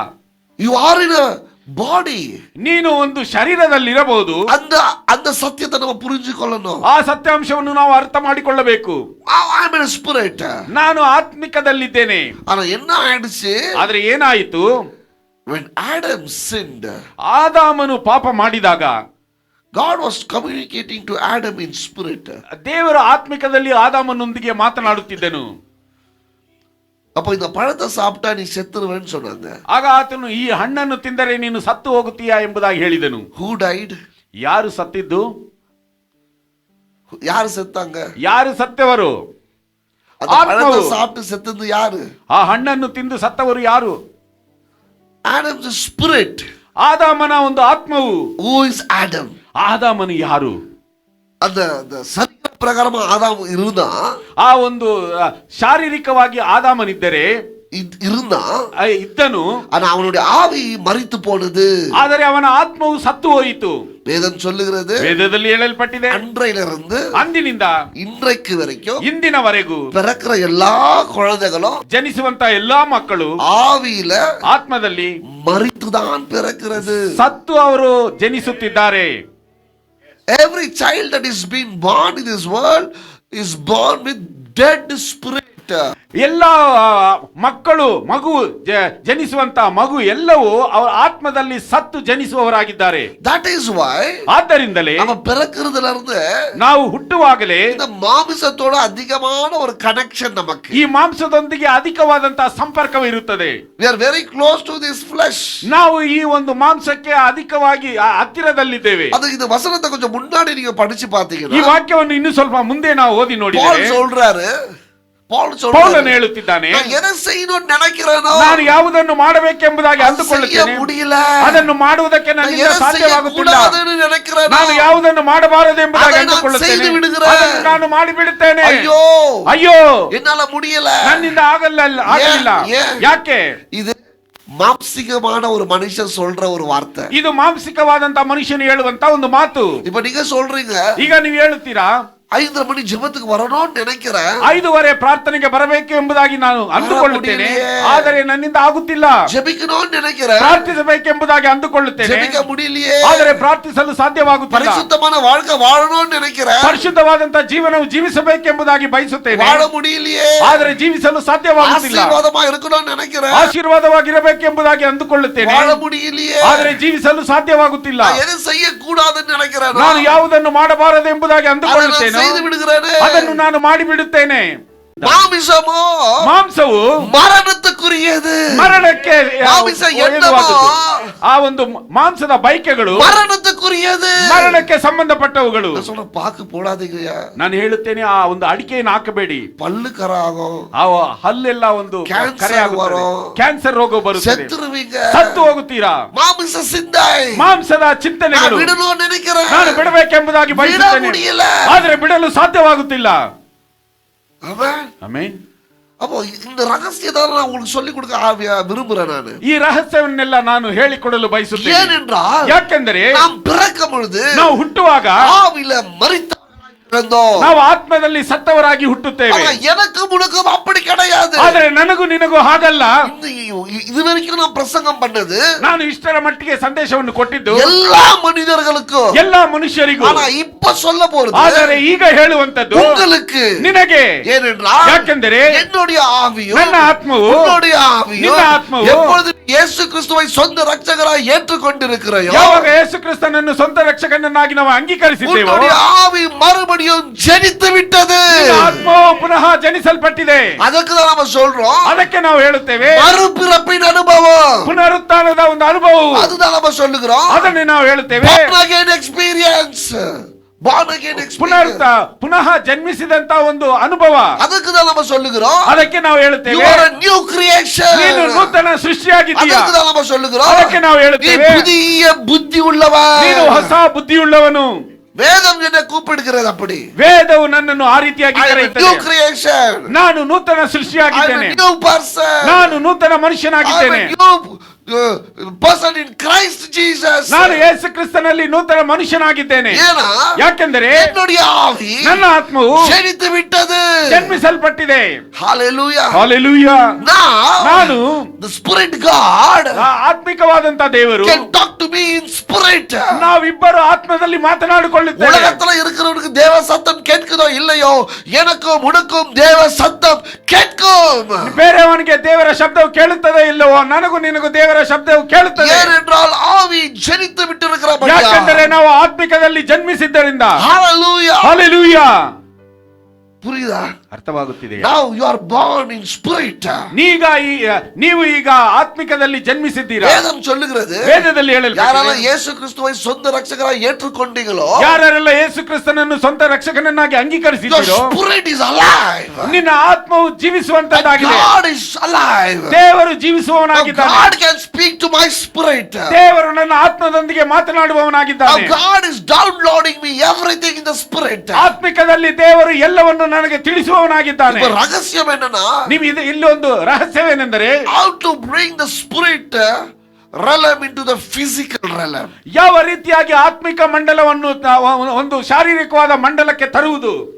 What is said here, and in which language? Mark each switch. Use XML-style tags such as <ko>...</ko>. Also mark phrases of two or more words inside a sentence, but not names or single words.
<en>You are in a body.</en> <kn>ನೀನು ಒಂದು ಶರೀರದಲ್ಲಿರಬಹುದು.</kn> <ta>அந்த சத்தியத்தை நம்ம புரிஞ்சுக்கொள்ளணும்.</ta> <kn>ಆ ಸತ್ಯಾಂಶವನ್ನು ನಾವು ಅರ್ಥ ಮಾಡಿಕೊಳ್ಳಬೇಕು.</kn> <en>I'm in a spirit.</en> <kn>ನಾನು ಆತ್ಮಿಕದಲ್ಲಿದ್ದೇನೆ.</kn> <ta>ஆனா என்ன ஆயிடுச்சு?</ta> <kn>ಆದ್ರೆ ಏನಾಯಿತು?</kn> <en>When Adam sinned,</en> <kn>ಆದಾಮನು ಪಾಪ ಮಾಡಿದಾಗ</kn> <en>God was communicating to Adam in spirit.</en> <kn>ದೇವರು ಆತ್ಮಿಕದಲ್ಲಿ ಆದಾಮನೊಂದಿಗೆ ಮಾತನಾಡುತ್ತಿದ್ದನು.</kn> <ta>அப்ப இந்த பழத்தை சாப்பிட்டா நீ செத்துருவேன்னு சொன்னாங்க.</ta> <kn>ಆಗ ಆತನು ಈ ಹಣ್ಣನ್ನು ತಿಂದರೆ ನೀನು ಸತ್ತು ಹೋಗುತ್ತೀಯಾ ಎಂಬುದಾಗಿ ಹೇಳಿದನು.</kn> <en>Who died?</en> <kn>ಯಾರು ಸತ್ತಿದ್ದು?</kn> <ta>யாரு செத்தாங்க?</ta> <kn>ಯಾರು ಸತ್ತವರು?</kn> <ta>அந்த பழத்தை சாப்பிட்டு செத்தது யாரு?</ta> <kn>ಆ ಹಣ್ಣನ್ನು ತಿಂದು ಸತ್ತವರು ಯಾರು?</kn> <en>Adam's spirit.</en> <kn>ಆದಾಮನ ಒಂದು ಆತ್ಮವು.</kn> <en>Who is Adam?</en> <kn>ಆದಾಮನು ಯಾರು?</kn> <ta>அந்த அந்த சரீர பிரகாரமா ஆதாம் இருந்தா,</ta> <kn>ಆ ಒಂದು ಶಾರೀರಿಕವಾಗಿ ಆದಾಮನಿದ್ದರೆ</kn> <ta>இருந்தா,</ta> <kn>ಇದ್ದನು.</kn> <ta>ஆனா அவனுடைய ஆவி மரித்து போனது.</ta> <kn>ಆದರೆ ಅವನ ಆತ್ಮವು ಸತ್ತು ಹೋಯಿತು.</kn> <ta>வேதம் சொல்லுகிறது,</ta> <kn>ವೇದದಲ್ಲಿ ಹೇಳಲ್ಪಟ್ಟಿದೆ,</kn> <ta>அன்றையிலிருந்து</ta> <kn>ಅಂದಿನಿಂದ</kn> <ta>இன்றைக்கு வரைக்கும்</ta> <kn>ಇಂದಿನವರೆಗೂ</kn> <ta>பிறக்கிற எல்லா குழந்தைகளும்</ta> <kn>ಜನಿಸುವಂತ ಎಲ್ಲಾ ಮಕ್ಕಳು</kn> <ta>ஆவியில</ta> <kn>ಆತ್ಮದಲ್ಲಿ</kn> <ta>மரித்துதான் பிறக்கிறது.</ta> <kn>ಸತ್ತು ಅವರು ಜನಿಸುತ್ತಿದ್ದಾರೆ.</kn> <en>Every child that is being born in this world is born with dead spirit.</en> <kn>ಎಲ್ಲ ಮಗು ಜನಿಸುವಂತ ಮಗು ಎಲ್ಲವೂ ಅವರ ಆತ್ಮದಲ್ಲಿ ಸತ್ತು ಜನಿಸುವವರಾಗಿದ್ದಾರೆ.</kn> <en>That is why</en> <kn>ಆದ್ದರಿಂದಲೇ</kn> <ta>நம்ம பிறக்கிறதுல இருந்து</ta> <kn>ನಾವು ಹುಟ್ಟುವಾಗಲೇ</kn> <ta>இந்த மாமிசத்தோட அதிகமான ஒரு கனெக்ஷன் நமக்கு.</ta> <kn>ಈ ಮಾಂಸದೊಂದಿಗೆ ಅಧಿಕವಾದಂತಹ ಸಂಪರ್ಕವಿರುತ್ತದೆ.</kn> <en>We are very close to this flesh.</en> <kn>ನಾವು ಈ ಒಂದು ಮಾಂಸಕ್ಕೆ ಅಧಿಕವಾಗಿ ಹತ್ತಿರದಲ್ಲಿದ್ದೇವೆ.</kn> <ta>ಅದು இந்த வசனத்தை கொஞ்சம் முன்னாடி நீங்க படிச்சு</ta> <kn>ಈ</kn> <ta>பாத்தீங்கன்னா,</ta> <kn>ವಾಕ್ಯವನ್ನು ಇನ್ನು ಸ್ವಲ್ಪ ಮುಂದೆ ನಾವು ಓದಿ Paul ನೋಡಿದರೆ</kn> <ta>சொல்றாரு,</ta> <kn>ಪೌಲನು ಹೇಳುತ್ತಿದ್ದಾನೆ,</kn> <ta>நான் எதை செய்யணும்னு நினைக்கிறேனோ</ta> <kn>ನಾನು ಯಾವುದನ್ನು ಮಾಡಬೇಕೆಂಬುದಾಗಿ</kn> <ta>செய்ய</ta> <kn>ಅಂದುಕೊಳ್ಳುತ್ತೇನೆ,</kn> <ta>முடியல.</ta> <kn>ಅದನ್ನು ಮಾಡುವುದಕ್ಕೆ</kn> <ta>நான்</ta> <kn>ನನ್ನಿಂದ</kn> <ta>எதை</ta> <kn>ಸಾಧ್ಯವಾಗುತ್ತಿಲ್ಲ.</kn> <ta>செய்யக்கூடாதுன்னு நினைக்கிறேனோ</ta> <kn>ನಾನು ಯಾವುದನ್ನು ಮಾಡಬಾರದು ಎಂಬುದಾಗಿ</kn> <ta>அதை நான்</ta> <kn>ಅಂದುಕೊಳ್ಳುತ್ತೇನೆ,</kn> <ta>செய்து விடுகிறேன்.</ta> <kn>ಅದನ್ನು ನಾನು ಮಾಡಿಬಿಡುತ್ತೇನೆ.</kn> <ta>ஐயೋ</ta> <kn>ಅಯ್ಯೋ,</kn> <ta>என்னால முடியல.</ta> <kn>ನನ್ನಿಂದ ಆಗಲಿಲ್ಲ.</kn> <ta>ஏன்?</ta> <kn>ಯಾಕೆ?</kn> <ta>இது மாம்சிகமான ஒரு மனுஷன் சொல்ற ஒரு வார்த்தை.</ta> <kn>ಇದು ಮಾಂಸಿಕವಾದಂತ ಮನುಷ್ಯನು ಹೇಳುವಂತ ಒಂದು ಮಾತು.</kn> <ta>இப்ப நீங்க சொல்றீங்க,</ta> <kn>ಈಗ ನೀವು ಹೇಳುತ್ತೀರಾ,</kn> <ta>5:30 மணி ஜெபத்துக்கு வரணும்னு நினைக்கிறேன்,</ta> <kn>5:30 ಪ್ರಾರ್ಥನೆಗೆ ಬರಬೇಕು ಎಂಬುದಾಗಿ ನಾನು ಅಂದುಕೊಳ್ಳುತ್ತೇನೆ, ಆದರೆ ನನ್ನಿಂದ ಆಗುತ್ತಿಲ್ಲ.</kn> <ta>ஜெபிக்கணும்னு நினைக்கிறேன்,</ta> <kn>ಪ್ರಾರ್ಥಿಸಬೇಕೆಂಬುದಾಗಿ ಅಂದುಕೊಳ್ಳುತ್ತೇನೆ,</kn> <ta>ஜெபிக்க முடியலையே.</ta> <kn>ಆದರೆ ಪ್ರಾರ್ಥಿಸಲು ಸಾಧ್ಯವಾಗುತ್ತಿಲ್ಲ.</kn> <ta>பரிசுத்தமான வாழ்க்கை வாழணும்னு நினைக்கிறேன்,</ta> <kn>ಪರಿಶುದ್ಧವಾದಂತ ಜೀವನವು ಜೀವಿಸಬೇಕೆಂಬುದಾಗಿ ಬಯಸುತ್ತೇನೆ,</kn> <ta>வாழ முடியலையே.</ta> <kn>ಆದರೆ ಜೀವಿಸಲು ಸಾಧ್ಯವಾಗುತ್ತಿಲ್ಲ.</kn> <ta>ஆசீர்வாதமா இருக்கணும்னு நினைக்கிறேன்,</ta> <kn>ಆಶೀರ್ವಾದವಾಗಿರಬೇಕೆಂಬುದಾಗಿ ಅಂದುಕೊಳ್ಳುತ್ತೇನೆ,</kn> <ta>வாழ முடியலையே.</ta> <kn>ಆದರೆ ಜೀವಿಸಲು ಸಾಧ್ಯವಾಗುತ್ತಿಲ್ಲ.</kn> <ta>நான் எதை செய்ய கூடாதுன்னு நினைக்கிறேன்,</ta> <kn>ನಾನು ಯಾವುದನ್ನು ಮಾಡಬಾರದು ಎಂಬುದಾಗಿ ಅಂದುಕೊಳ್ಳುತ್ತೇನೆ,</kn> <ta>செய்து விடுகிறேனே.</ta> <kn>ಅದನ್ನು ನಾನು ಮಾಡಿಬಿಡುತ್ತೇನೆ.</kn> <ta>மாமிசமோ</ta> <kn>ಮಾಂಸವು</kn> <ta>மரணத்துக்குரியது.</ta> <kn>ಮರಣಕ್ಕೆ ಮಾಂಸ ಒಯ್ಯುವಾದದ್ದು. ಆ ಒಂದು ಮಾಂಸದ ಬೈಕೆಗಳು</kn> <ta>மரணத்துக்குரியது.</ta> <kn>ಮರಣಕ್ಕೆ ಸಂಬಂಧಪಟ್ಟವುಗಳು.</kn> <ta>நான் சொல்றேன், பாக்கு போடாதீங்கயா.</ta> <kn>ನಾನು ಹೇಳುತ್ತೇನೆ, ಆ ಒಂದು ಅಡಿಕೆಯನ್ನು ಹಾಕಬೇಡಿ.</kn> <ta>பல்லு கர ஆகும்,</ta> <kn>ಆ ಹಲ್ಲೆಲ್ಲ ಒಂದು ಕ್ಯಾನ್ಸರ್ ಕರೆ ಆಗುತ್ತದೆ, ಬರೋ. ಕ್ಯಾನ್ಸರ್ ರೋಗ ಬರುತ್ತದೆ,</kn> <ta>செத்துருவீங்க,</ta> <kn>ಸತ್ತು ಹೋಗುತ್ತೀರಾ.</kn> <ta>மாமிச சிந்தை,</ta> <kn>ಮಾಂಸದ</kn> <ta>நான்</ta> <kn>ಚಿಂತನೆಗಳು</kn> <ta>விடணும்னு நினைக்கிறேன்,</ta> <kn>ನಾನು ಬಿಡಬೇಕೆಂಬುದಾಗಿ</kn> <ta>விட</ta> <kn>ಬಯಸುತ್ತೇನೆ,</kn> <ta>முடியல.</ta> <kn>ಆದರೆ ಬಿಡಲು ಸಾಧ್ಯವಾಗುತ್ತಿಲ್ಲ.</kn> <ta>ஆமென்.</ta> <kn>ಆಮೆನ್.</kn> <ta>அப்போ இந்த ரகசியத்தை நான் உங்களுக்கு சொல்லி கொடுக்க விரும்புறேன்.</ta> <kn>ನಾನು ಈ ರಹಸ್ಯವನ್ನೆಲ್ಲ ನಾನು ಹೇಳಿಕೊಡಲು ಬಯಸುತ್ತೇನೆ.</kn> <ta>ஏனென்றால்</ta> <kn>ಯಾಕೆಂದರೆ</kn> <ta>நாம் பிறக்கும் பொழுது</ta> <kn>ನಾವು ಹುಟ್ಟುವಾಗ</kn> <ta>ஆவில மரித்தவர்களாய் இருந்தோம்.</ta> <kn>ನಾವು ಆತ್ಮದಲ್ಲಿ ಸತ್ತವರಾಗಿ ಹುಟ್ಟುತ್ತೇವೆ.</kn> <ta>ஆனா எனக்கு முழுக்கும் அப்படி கிடையாது.</ta> <kn>ಆದರೆ ನನಗೂ ನಿನಗೂ ಹಾಗಲ್ಲ.</kn> <ta>இது வரைக்கும் நான் பிரசங்கம் பண்ணது,</ta> <kn>ನಾನು ಇಷ್ಟರ ಮಟ್ಟಿಗೆ ಸಂದೇಶವನ್ನು ಕೊಟ್ಟಿದ್ದು</kn> <ta>எல்லா மனிதர்களுக்கும்,</ta> <kn>ಎಲ್ಲಾ ಮನುಷ್ಯರಿಗೂ.</kn> <ta>ஆனா இப்ப சொல்ல போறது</ta> <kn>ಆದರೆ ಈಗ ಹೇಳುವಂತದ್ದು</kn> <ta>உங்களுக்கு,</ta> <kn>ನಿನಗೆ.</kn> <ta>ஏனென்றால்</ta> <kn>ಯಾಕೆಂದರೆ</kn> <ta>என்னுடைய ஆவியும்</ta> <kn>ನನ್ನ ಆತ್ಮವು</kn> <ta>உன்னுடைய ஆவியும்</ta> <kn>ನಿನ್ನ ಆತ್ಮವು</kn> <ta>எப்பொழுது இயேசு கிறிஸ்துவை சொந்த ரட்சகராய் ஏற்றுக்கொண்டிருக்கிறோம்,</ta> <kn>ಯಾವಾಗ ಯೇಸು ಕ್ರಿಸ್ತನನ್ನು ಸ್ವಂತ ರಕ್ಷಕನನ್ನಾಗಿ ನಾವು ಅಂಗೀಕರಿಸಿದ್ದೇವೋ,</kn> <ta>உன்னுடைய ஆவி மறுபடியும் ஜெனித்து விட்டது.</ta> <kn>ನಿನ್ನ ಆತ್ಮವು ಪುನಃ ಜನಿಸಲ್ಪಟ್ಟಿದೆ.</kn> <ta>ಅದಕ್ಕೆ நாம சொல்றோம்,</ta> <kn>ಅದಕ್ಕೆ ನಾವು ಹೇಳುತ್ತೇವೆ,</kn> <ta>மறுபிறப்பின் அனுபவம்.</ta> <kn>ಪುನರುತ್ಥಾನದ ಒಂದು ಅನುಭವವು.</kn> <ta>அதுதான் நம்ம சொல்லுகிறோம்,</ta> <kn>ಅದನ್ನೇ ನಾವು ಹೇಳುತ್ತೇವೆ,</kn> <en>born again experience. born again experience.</en> <kn>ಪುನಃ ಜನ್ಮಿಸಿದಂತ ಒಂದು ಅನುಭವ.</kn> <ta>அதுக்கு தான் நம்ம சொல்லுகிறோம்,</ta> <kn>ಅದಕ್ಕೆ ನಾವು</kn> <en>you</en> <kn>ಹೇಳುತ್ತೇವೆ,</kn> <en>are a new creation.</en> <kn>ನೀನು ನೂತನ ಸೃಷ್ಟಿಯಾಗಿದ್ದೀಯಾ.</kn> <ta>அதுக்கு தான் நம்ம சொல்லுகிறோம்,</ta> <kn>ಅದಕ್ಕೆ ನಾವು</kn> <ta>நீ</ta> <kn>ಹೇಳುತ್ತೇವೆ,</kn> <ta>புதிய புத்தி உள்ளவன்.</ta> <kn>ನೀನು ಹೊಸ ಬುದ್ಧಿಯುಳ್ಳವನು.</kn> <ta>வேதம் என்ன கூப்பிடுகிறது அப்படி.</ta> <kn>ವೇದವು ನನ್ನನ್ನು ಆ ರೀತಿಯಾಗಿ</kn> <en>I am a new</en> <kn>ಕರೆಯುತ್ತದೆ.</kn> <en>creation.</en> <kn>ನಾನು ನೂತನ</kn> <en>I am</en> <kn>ಸೃಷ್ಟಿಯಾಗಿದ್ದೇನೆ.</kn> <en>a new person.</en> <kn>ನಾನು ನೂತನ</kn> <en>I am</en> <kn>ಮನುಷ್ಯನಾಗಿದ್ದೇನೆ.</kn> <en>a new person in Christ Jesus.</en> <kn>ನಾನು ಯೇಸು ಕ್ರಿಸ್ತನಲ್ಲಿ ನೂತನ ಮನುಷ್ಯನಾಗಿದ್ದೇನೆ.</kn> <ta>ஏனா</ta> <kn>ಯಾಕೆಂದರೆ</kn> <ta>என்னுடைய ஆவி</ta> <kn>ನನ್ನ ಆತ್ಮವು</kn> <ta>ஜெனித்து விட்டது.</ta> <kn>ಜನ್ಮಿಸಲ್ಪಟ್ಟಿದೆ.</kn> <en>Hallelujah.</en> <kn>ಹಾಲೆಲೂಯಾ. ನಾನು</kn> <en>the spirit God</en> <kn>ಆತ್ಮಿಕವಾದಂತ ದೇವರು</kn> <en>can talk to me in spirit.</en> <kn>ನಾವಿಬ್ಬರು ಆತ್ಮದಲ್ಲಿ ಮಾತನಾಡಿಕೊಳ್ಳುತ್ತೇವೆ.</kn> <ta>உலகத்துல இருக்கிறவனுக்கு தேவ சத்தம் கேட்குதோ இல்லையோ, எனக்கும் உனக்கும் தேவ சத்தம் கேட்கும்.</ta> <kn>ಬೇರೆಯವನಿಗೆ ದೇವರ ಶಬ್ದವು ಕೇಳುತ್ತದೆ ಇಲ್ಲವೋ, ನನಗೂ ನಿನಗೂ ದೇವರ ಶಬ್ದವು ಕೇಳುತ್ತದೆ.</kn> <ta>ஏனென்றால் ஆவி ஜெனித்து விட்டிருக்கிறபடியா.</ta> <kn>ಯಾಕೆಂದರೆ ನಾವು ಆತ್ಮಿಕದಲ್ಲಿ ಜನ್ಮಿಸಿದ್ದರಿಂದ.</kn> <en>Hallelujah.</en> <kn>ಹಾಲೆಲೂಯಾ.</kn> <ta>புரியுதா?</ta> <kn>ಅರ್ಥವಾಗುತ್ತಿದೆ.</kn> <en>Now you are born in spirit.</en> <kn>ನೀವು ಈಗ ಆತ್ಮಿಕದಲ್ಲಿ ಜನ್ಮಿಸಿದ್ದೀರಾ.</kn> <ta>வேதம் சொல்லுகிறது,</ta> <kn>ವೇದದಲ್ಲಿ</kn> <ta>யாரெல்லாம் இயேசு கிறிஸ்துவை சொந்த ரட்சகராய் ஏற்றுக்கொண்டீங்களோ,</ta> <kn>ಯಾರೆಲ್ಲ ಯೇಸು ಕ್ರಿಸ್ತನನ್ನು ಸ್ವಂತ ರಕ್ಷಕನನ್ನಾಗಿ ಅಂಗೀಕರಿಸಿದ್ದೀರೋ,</kn> <en>your spirit is alive.</en> <kn>ನಿನ್ನ ಆತ್ಮವು ಜೀವಿಸುವಂತದ್ದಾಗಿದೆ.</kn> <en>God is alive.</en> <kn>ದೇವರು</kn> <en>Now</en> <kn>ಜೀವಿಸುವವನಾಗಿದ್ದಾನೆ.</kn> <en>God can speak to my spirit.</en> <kn>ದೇವರು ನನ್ನ ಆತ್ಮದೊಂದಿಗೆ ಮಾತನಾಡುವವನಾಗಿದ್ದಾನೆ.</kn> <en>Now God is downloading me everything in the spirit.</en> <kn>ಆತ್ಮಿಕದಲ್ಲಿ ದೇವರು ಎಲ್ಲವನ್ನು ನನಗೆ ತಿಳಿಸುವವನಾಗಿದ್ದಾನೆ.</kn> <ta>இப்ப ரகசியம் என்னன்னா,</ta> <kn>ನೀವು ಇಲ್ಲಿ ಒಂದು ರಹಸ್ಯವೇನೆಂದರೆ,</kn> <en>how to bring the spirit realm into the physical realm.</en> <kn>ಯಾವ ರೀತಿಯಾಗಿ ಆತ್ಮಿಕ ಮಂಡಲವನ್ನು ಒಂದು ಶಾರೀರಿಕವಾದ ಮಂಡಲಕ್ಕೆ ತರುವುದು.</kn>